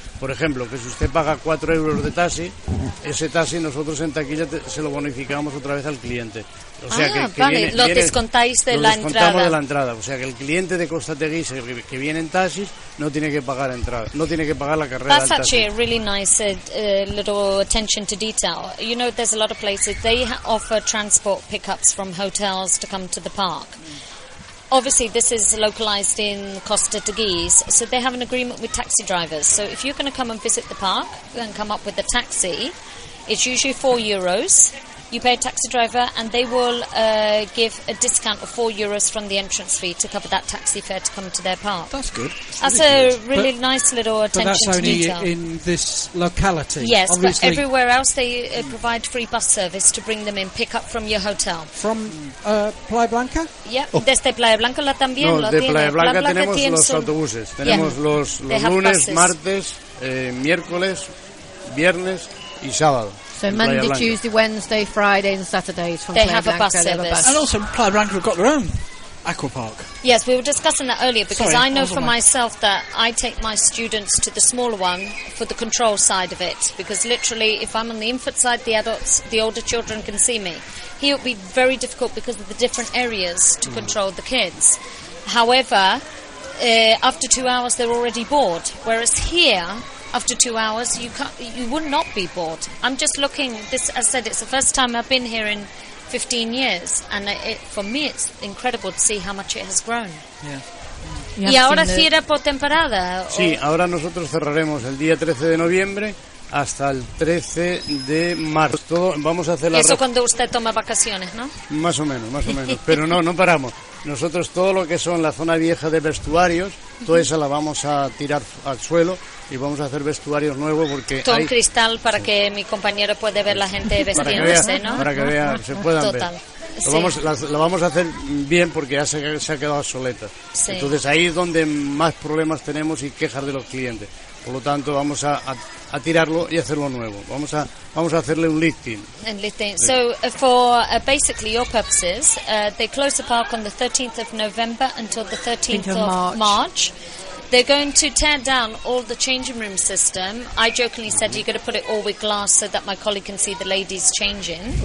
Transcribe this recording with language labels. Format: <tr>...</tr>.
<es>Por ejemplo, que si usted paga 4 euros de taxi, ese taxi nosotros en taquilla se lo bonificamos otra vez al cliente. O sea descontamos de la entrada. O sea que el cliente de Costa Teguise que viene en taxis no tiene que pagar entrada, no tiene que pagar la carrera.</es> <en>That's actually a really nice little attention to detail. You know, there's a lot of places they offer transport pickups from hotels to come to the park. Obviously, this is localized in Costa Teguise, so they have an agreement with taxi drivers. So if you're going to come and visit the park and come up with a taxi, it's usually 4 euros. You pay a taxi driver, and they will give a discount of 4 euros from the entrance fee to cover that taxi fare to come to their park. That's good. That's a really nice little attention to detail. But that's only in this locality. Yes, obviously. But everywhere else they provide free bus service to bring them in, pick up from your hotel. From Playa Blanca?</en> <es>Yep. Oh. Desde Playa Blanca la también. No, lo de Playa Blanca tenemos los autobuses. Tenemos los lunes, martes, miércoles, viernes y sábado.</es> <en>So Monday, Tuesday, Wednesday, Friday and Saturdays from Playa Blanca. They have a bus service. And also Playa Blanca have got their own aqua park. Yes, we were discussing that earlier because I know for myself that I take my students to the smaller one for the control side of it. Because literally if I'm on the infant side, the adults, the older children can see me. Here it would be very difficult because of the different areas to control the kids. However, after 2 hours they're already bored. Whereas here... after 2 hours, you would not be bored. I'm just looking, this, as I said, it's the first time I've been here in 15 years, and for me it's incredible to see how much it has grown. Yeah.</en> <es>¿Y ahora cierra por temporada? Sí, ahora nosotros cerraremos el día 13 de noviembre hasta el 13 de marzo. Todo, vamos a hacer la eso cuando usted toma vacaciones, ¿no? Más o menos, más o menos. Pero no, no paramos. Nosotros todo lo que son la zona vieja de vestuarios, toda esa la vamos a tirar al suelo y vamos a hacer vestuarios nuevos porque todo hay... cristal para que mi compañero pueda ver la gente vestiéndose, para vea, ¿no? Para que vea, se puedan ver. Lo vamos, lo vamos a hacer bien porque ya se ha quedado obsoleta. Sí. Entonces ahí es donde más problemas tenemos y quejas de los clientes. Por lo tanto, vamos a tirarlo y hacerlo nuevo. Vamos a hacerle un lifting.</es> <en>And lifting. So, for basically your purposes, they close the park on the 13th of November until the 13th of March. They're going to tear down all the changing room system. I jokingly said, you've got to put it all with glass so that my colleague can see the ladies changing.</en>